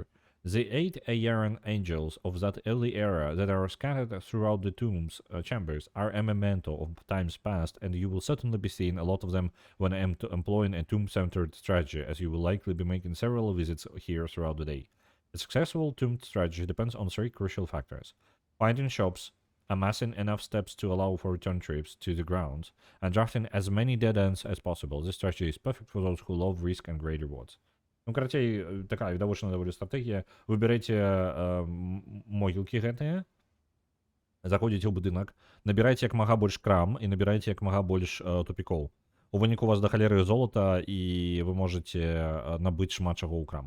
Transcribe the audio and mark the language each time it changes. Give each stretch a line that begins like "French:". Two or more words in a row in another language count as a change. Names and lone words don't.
English: The 8 Aeran angels of that early era that are scattered throughout the tomb's chambers are a memento of times past, and you will certainly be seeing a lot of them when employing a tomb-centered strategy, as you will likely be making several visits here throughout the day. A successful tomb strategy depends on 3 crucial factors: finding shops, amassing enough steps to allow for return trips to the grounds, and drafting as many dead ends as possible. This strategy is perfect for those who love risk and great rewards.
Belarusian: Ну, карацей, такая відавочна даволі стратэгія. Выбірайце могілкі гэтыя, заходзіце ў будынак, набірайце як мага больш крам і набірайце як мага больш тупікоў. У выніку у вас да халеры золата, і вы можаце набыць шмат чаго ў крамах.